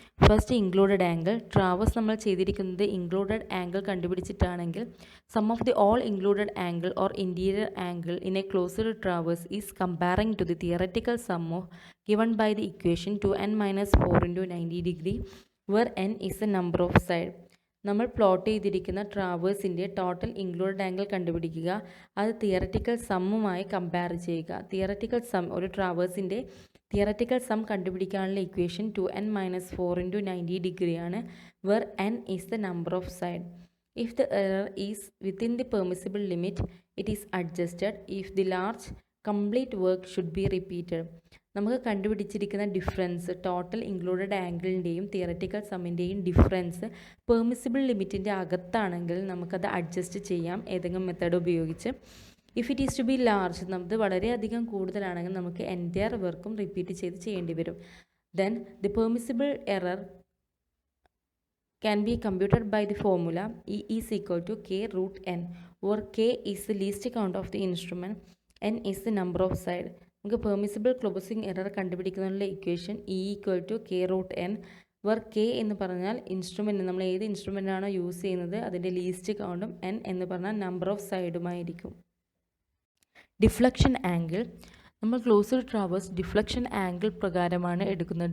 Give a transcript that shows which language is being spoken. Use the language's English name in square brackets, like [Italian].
[English] First included angle. [Malayalam] Traverse നമ്മൾ ചെയ്തിരിക്കുന്നത് included angle കണ്ടുപിടിച്ചിട്ടാണെങ്കിൽ [English] Sum of the all included angle or interior angle in a closed traverse is comparing to the theoretical sum of given by the equation 2n-4 into 90 degree where n is the number of side. [Malayalam] നമ്മൾ plot ചെയ്തിരിക്കുന്ന ട്രാവേഴ്സിൻ്റെ total included angle കണ്ടുപിടിക്കുക. അത് theoretical സമ്മുമായി compare ചെയ്യുക. Theoretical some, ഒരു ട്രാവേഴ്സിൻ്റെ theoretical some കണ്ടുപിടിക്കാനുള്ള equation 2n-4 into 90 degree ആണ്, [English] where n is the number of side. If the error is within the permissible limit, it is adjusted. If the large complete work should be repeated. [Malayalam] നമുക്ക് കണ്ടുപിടിച്ചിരിക്കുന്ന difference, total included ആംഗിളിൻ്റെയും theoretical സമ്മിൻ്റെയും difference permissible ലിമിറ്റിൻ്റെ അകത്താണെങ്കിൽ നമുക്കത് adjust ചെയ്യാം ഏതെങ്കിലും method ഉപയോഗിച്ച്. [English] if it is to be large, [Malayalam] നമുക്ക് വളരെയധികം കൂടുതലാണെങ്കിൽ നമുക്ക് entire വർക്കും റിപ്പീറ്റ് ചെയ്യേണ്ടി വരും. [English] Then the permissible error can be computed by the formula E is equal to K root N, where K is the least count of the instrument, N is the number of side. [Malayalam] നമുക്ക് permissible closing error കണ്ടുപിടിക്കുന്നതിനുള്ള equation E equal to K root N, were K എന്ന് പറഞ്ഞാൽ instrument, നമ്മൾ ഏത് ഇൻസ്ട്രുമെൻ്റാണോ use ചെയ്യുന്നത് അതിൻ്റെ least കൗണ്ടും, N എന്ന് പറഞ്ഞാൽ number of സൈഡുമായിരിക്കും. Deflection angle. നമ്മൾ ക്ലോസ്ഡ് ട്രാവേഴ്സ് ഡിഫ്ലക്ഷൻ ആംഗിൾ പ്രകാരമാണ് എടുക്കുന്നത്.